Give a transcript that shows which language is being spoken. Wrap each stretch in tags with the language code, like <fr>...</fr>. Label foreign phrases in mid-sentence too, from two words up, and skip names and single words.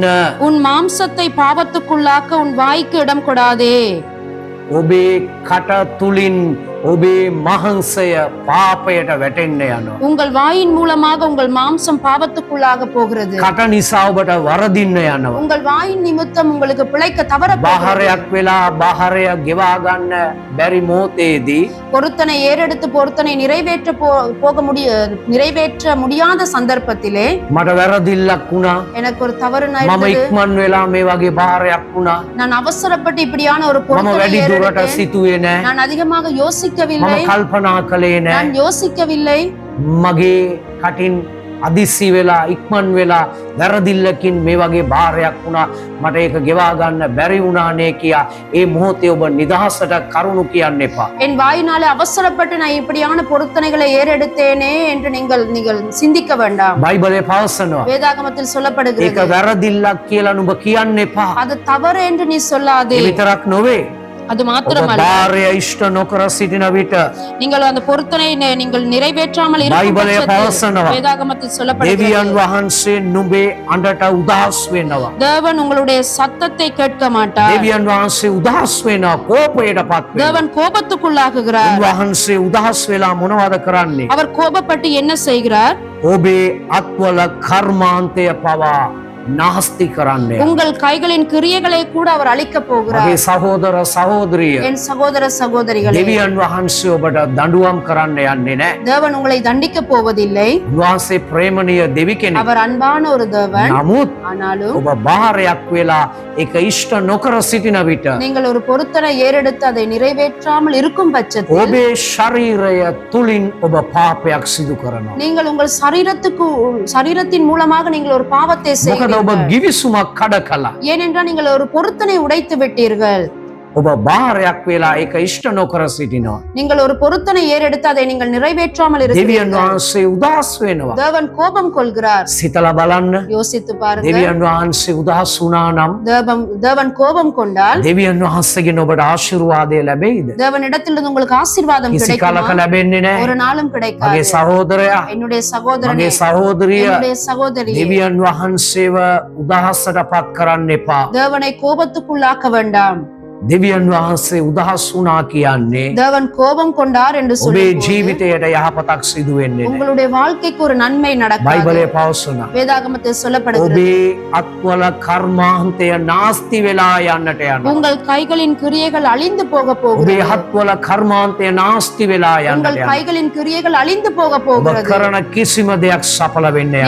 <ta>உன் மாம்சத்தை பாவத்துக்குள்ளாக்க உன் வாய்க்கு இடம் கொடாதே.</ta> <si>ඔබේ කට තුලින් ඔබේ මහන්සය පාපයට වැටෙන්න යනවා.</si> <ta>உங்கள் வாயின் மூலமாக உங்கள் மாம்சம் பாவத்துக்குள்ளாக போகிறது.</ta> <si>කට නිසා ඔබට වරදින්න යනවා.</si> <ta>உங்கள் வாயின் நிமித்தம் உங்களுக்கு பிழைக்க தவற போகிறது.</ta> <si>බාහරයක් වෙලා බාහරය ගෙවා ගන්න බැරි මොහොතේදී</si> <ta>பொருத்தனை ஏறெடுத்து பொருத்தனை நிறைவேற்ற முடியாத சந்தர்ப்பத்திலே</ta> <si>මට වැරදිල්ලක් වුණා.</si> <ta>எனக்கு ஒரு தவறு</ta> <si>මම</si> <ta>நடந்தது.</ta> <si>ඉක්මන් වෙලා මේ වගේ බාරයක් වුණා.</si> <ta>நான் அவசரப்பட்டு இப்படியான ஒரு</ta> <si>මම</si> <ta>பொருத்தனை</ta> <si>වැඩි දුරට</si> <ta>ஏறெடுத்தேன்.</ta> <si>සිතුවේ නෑ.</si> <ta>நான் அதிகமாக</ta> <si>මම</si> <ta>யோசிக்கவில்லை.</ta> <si>කල්පනා කළේ නෑ.</si> <ta>நான் யோசிக்கவில்லை.</ta> <si>මගේ කටින් අදිස්සි වෙලා ඉක්මන් වෙලා වැරදිල්ලකින් මේ වගේ බාරයක් වුණා. මට ඒක ගෙවා ගන්න බැරි වුණානේ කියා ඒ මොහොතේ ඔබ නිදහසට කරුණු කියන්න එපා.</si> <ta>என் வாயினாலே அவசரப்பட்டு நான் இப்படியான பொருத்தனைகளை ஏறெடுத்தேனே என்று நீங்கள் சிந்திக்க வேண்டாம்.</ta> <si>බයිබලයේ පවසනවා.</si> <ta>வேதாகமத்தில்</ta> <si>ඒක</si> <ta>சொல்லப்படுகிறது,</ta> <si>වැරදිල්ලක් කියලා නුඹ කියන්න එපා.</si> <ta>அது தவறு என்று நீ சொல்லாதே.</ta> <si>ඒ විතරක් නොවේ.</si> <ta>அது</ta> <si>ඔබ</si> <ta>மாத்திரமல்ல,</ta> <si>බාරය ඉෂ්ට නොකර සිටින විට</si> <ta>நீங்கள் அந்த பொருத்தனை நீங்கள் நிறைவேற்றாமல் இருக்கும்</ta> <si>බයිබලයේ</si> <ta>பட்சத்தில்</ta> <si>පවසනවා.</si> <ta>வேதாகமத்தில்</ta> <si>දෙවියන්</si> <ta>சொல்லப்படுகிறது,</ta> <si>වහන්සේ නුඹේ අඬට උදහස් වෙනවා.</si> <ta>தேவன் உங்களுடைய சத்தத்தை கேட்க மாட்டார்.</ta> <si>දෙවියන් වහන්සේ උදහස් වෙනවා, කෝපයට පත් වෙනවා.</si> <ta>தேவன் கோபத்துக்குள்ளாகுகிறார்.</ta> <si>උන්වහන්සේ උදහස් වෙලා මොනවද කරන්නේ?</si> <ta>அவர் கோபப்பட்டு என்ன செய்கிறார்?</ta> <si>ඔබේ අත්වල කර්මාන්තය පවා නාස්ති කරන්නේ.</si> <ta>உங்கள் கைகளின் கிரியைகளை கூட அவர் அழிக்க போகிறார்.</ta> <si>මගේ සහෝදර සහෝදරිය,</si> <ta>என் சகோதர சகோதரிகளே,</ta> <si>දෙවියන් වහන්සේ ඔබට දඬුවම් කරන්න යන්නේ නැහැ.</si> <ta>தேவன் உங்களை தண்டிக்க போவதில்லை.</ta> <si>උන්වහන්සේ ප්‍රේමණීය දෙවි කෙනෙක්.</si> <ta>அவர் அன்பான ஒரு தேவன்.</ta> <si>නමුත්</si> <ta>ஆனாலும்</ta> <si>ඔබ බාරයක් වෙලා ඒක ඉෂ්ට නොකර සිටින විට</si> <ta>நீங்கள் ஒரு பொருத்தனை ஏறெடுத்து அதை நிறைவேற்றாமல் இருக்கும் பட்சத்தில்</ta> <si>ඔබේ ශරීරය තුලින් ඔබ පාපයක් සිදු කරනවා.</si> <ta>நீங்கள் உங்கள் சரீரத்தின் மூலமாக நீங்கள் ஒரு பாவத்தை</ta> <si>මොකද</si> <ta>செய்வீர்கள்.</ta> <si>ඔබ ගිවිසුමක් කඩ කළා.</si> <ta>ஏனென்றால் நீங்கள் ஒரு பொருத்தனை உடைத்து விட்டீர்கள்.</ta> <si>ඔබ බාරයක් වෙලා ඒක ඉෂ්ට නොකර සිටිනවා.</si> <ta>நீங்கள் ஒரு பொருத்தனை ஏறெடுத்து அதை நீங்கள் நிறைவேற்றாமல்</ta> <si>දෙවියන්</si> <ta>இருக்கிறீர்கள்.</ta> <si>වහන්සේ උදහස් වෙනවා.</si> <ta>தேவன் கோபம் கொள்கிறார்.</ta> <si>සිතලා බලන්න.</si> <ta>யோசித்து பாருங்க.</ta> <si>දෙවියන් වහන්සේ උදහස් වුණා නම්</si> <ta>தேவன் கோபம் கொண்டால்</ta> <si>දෙවියන් වහන්සේගෙන් ඔබට ආශිර්වාදය ලැබෙයිද?</si> <ta>தேவனிடத்திலிருந்து உங்களுக்கு ஆசீர்வாதம்</ta> <si>කිසි</si> <ta>கிடைக்குமா?</ta> <si>කලක ලැබෙන්නේ නැහැ.</si> <ta>ஒரு நாளும்</ta> <si>මගේ</si> <ta>கிடைக்காது.</ta> <si>සහෝදරයා,</si> <ta>என்னுடைய சகோதரனே,</ta> <si>මගේ සහෝදරිය,</si> <ta>என்னுடைய சகோதரி,</ta> <si>දෙවියන් වහන්සේව උදහසට පත් කරන්න එපා.</si> <ta>தேவனை கோபத்துக்குள்ளாக்க வேண்டாம்.</ta> <si>දෙවියන් වහන්සේ උදහස් වුණා කියන්නේ</si> <ta>தேவன் கோபம் கொண்டார் என்று</ta> <si>ඔබේ</si> <ta>சொல்லி</ta> <si>ජීවිතයට යහපතක් සිදු වෙන්නේ නැහැ.</si> <ta>உங்களுடைய வாழ்க்கைக்கு ஒரு நன்மை நடக்காது.</ta> <si>බයිබලයේ පවසනවා.</si> <ta>வேதாகமத்தில் சொல்லப்படுகிறது</ta> <si>ඔබේ අත්වල කර්මාන්තය නාස්ති වෙලා යන්නට යනවා.</si> <ta>உங்கள் கைகளின் கிரியைகள் அழிந்து போக</ta> <si>ඔබේ</si> <ta>போகிறது.</ta> <si>හත්වල කර්මාන්තය නාස්ති වෙලා යන්නට</si> <ta>உங்கள்</ta> <si>යනවා.</si> <ta>கைகளின் கிரியைகள் அழிந்து போக</ta> <si>ඔබ</si> <ta>போகிறது.</ta> <si>කරන කිසිම දෙයක් සඵල වෙන්න යන්නේ</si>